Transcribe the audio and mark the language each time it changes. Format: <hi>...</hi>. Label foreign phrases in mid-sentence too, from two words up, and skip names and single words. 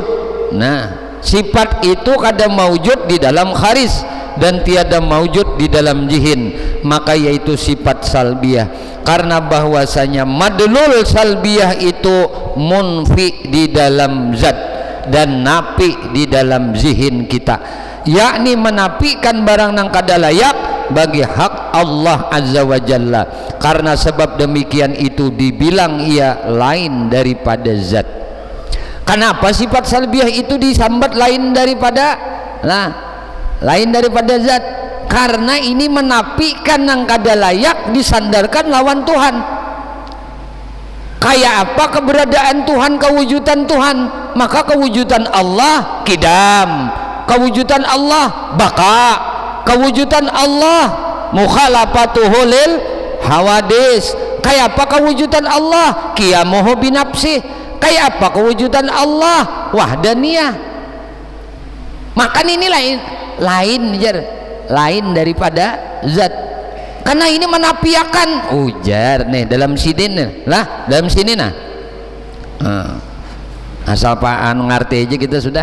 <bjn>Nah, sifat itu kada maujud di dalam kharis dan tiada maujud di dalam zihin, maka yaitu sifat salbiyah. Karena bahwasanya madlul salbiyah itu munfi di dalam zat dan napi di dalam zihin kita, yakni menapikan barang nang kada layak bagi hak Allah</bjn> <ar>عز وجل.</ar> <id>Karena sebab demikian itu dibilang ia lain daripada zat.</id> <bjn>Kenapa sifat salbiyah itu disambat lain daripada zat? Karena ini menapikan nang kada layak disandarkan lawan Tuhan. Kayak apa keberadaan Tuhan, kewujudan Tuhan?</bjn> <id>Maka kewujudan Allah kidam, kewujudan Allah baka, kewujudan Allah</id> <ar>مخالفته حوادث.</ar> <bjn>Kayak apa kewujudan Allah?</bjn> <ar>قيامه بنفسه.</ar> <bjn>Kayak apa kewujudan Allah? Wahdaniyah.</bjn> <id>Maka ini lain daripada zat.</id> <bjn>Karena ini menafikan ujar nih dalam sini lah, dalam sini nah. Asal paan ngerti aja kita sudah.</bjn>